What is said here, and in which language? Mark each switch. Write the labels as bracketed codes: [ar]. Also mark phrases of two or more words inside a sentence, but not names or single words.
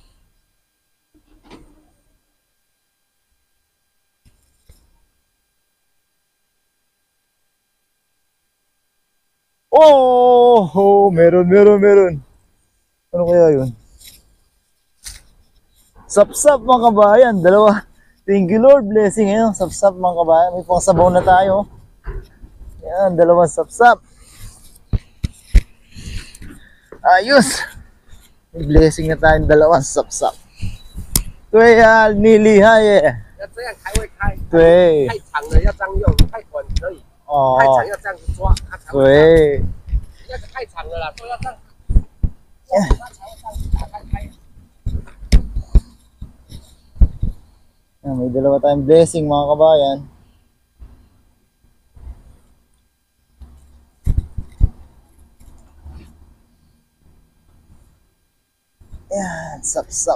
[tl] Oh, meron. Ano kaya yun? Sapsap mga kabayan, dalawa. [en] Thank you Lord, [tl] blessing ngayon. Sapsap mga kabayan, may pangsabaw na tayo. Yan, dalawang sapsap. Ayos. May blessing na tayong dalawang sapsap. Tuya, nilihai eh. [zh] 要这样才会开，对太长了要这样用，太短可以，太长哦，要这样子抓，它才会。对。那个太长了啦，都要这样，它才会这样子打开。 [tl] Yan, may dalawa tayong blessing mga kabayan. Yan, sap-sap.